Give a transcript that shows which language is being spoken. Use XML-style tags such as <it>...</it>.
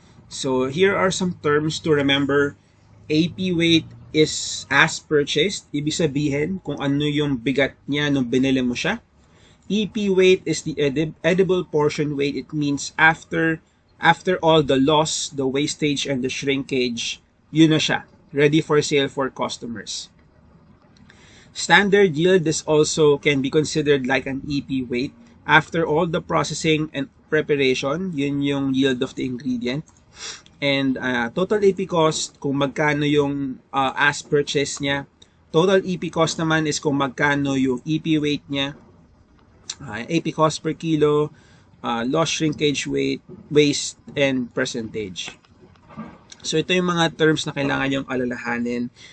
<en>So, here are some terms to remember. AP weight is as purchased.</en> <tl>Ibig sabihin kung ano yung bigat niya nung binili mo siya.</tl> <en>EP weight is the edible portion weight. It means after all the loss, the wastage, and the shrinkage,</en> <tl>yun na siya.</tl> <en>Ready for sale for customers. Standard yield is also can be considered like an EP weight. After all the processing and preparation,</en> <tl>yun yung</tl> <en>yield of the ingredient. And total EP cost,</en> <tl>kung magkano yung as purchase niya. Total EP cost naman is kung magkano yung EP weight niya.</tl> <en>AP cost per kilo, loss, shrinkage, weight, waste, and percentage.</en> <tl>So, ito yung mga terms na kailangan yung alalahanin.</tl>